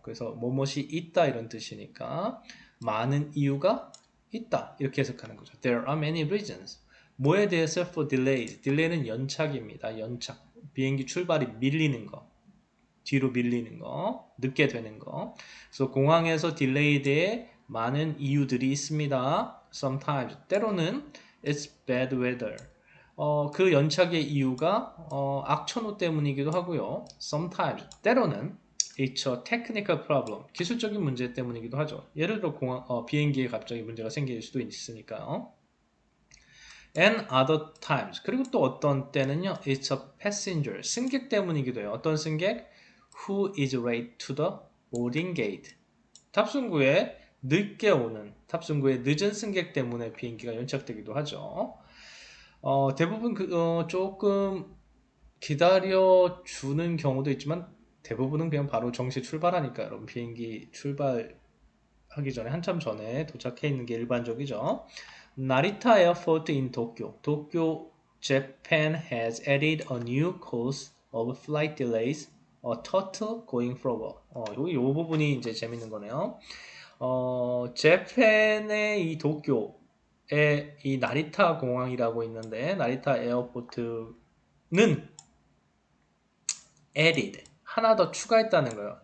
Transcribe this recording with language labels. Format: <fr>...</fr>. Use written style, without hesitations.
<ko>그래서 뭐뭇이 있다 이런 뜻이니까 많은 이유가 있다 이렇게 해석하는 거죠.</ko> <en>There are many reasons.</en> <ko>뭐에 대해서</ko> <en>for delays.</en> <ko>딜레이는 연착입니다. 연착. 비행기 출발이 밀리는 거. 뒤로 밀리는 거, 늦게 되는 거. 그래서 공항에서 딜레이에 대해 많은 이유들이 있습니다.</ko> <en>Sometimes</en> <ko>때로는</ko> <en>it's bad weather.</en> <ko>그 연착의 이유가 악천후 때문이기도 하고요.</ko> <en>Sometimes</en> <ko>때로는</ko> <en>it's a technical problem.</en> <ko>기술적인 문제 때문이기도 하죠. 예를 들어 비행기에 갑자기 문제가 생길 수도 있으니까요.</ko> <en>And other times.</en> <ko>그리고 또 어떤 때는요.</ko> <en>It's a passenger.</en> <ko>승객 때문이기도 해요. 어떤 승객?</ko> <en>Who is late to the boarding gate.</en> <ko>탑승구에 늦게 오는, 탑승구에 늦은 승객 때문에 비행기가 연착되기도 하죠. 대부분 조금 기다려주는 경우도 있지만 대부분은 그냥 바로 정시 출발하니까 여러분 비행기 출발하기 전에 한참 전에 도착해 있는 게 일반적이죠.</ko> <en>Narita Airport in Tokyo. Tokyo, Japan has added a new cause of flight delays. A turtle going forward.</en> <ko>요 부분이 이제 재밌는 거네요. 재팬의 이 도쿄에 이 나리타 공항이라고 있는데 나리타 에어포트는 added 하나 더 추가했다는 거예요.</ko>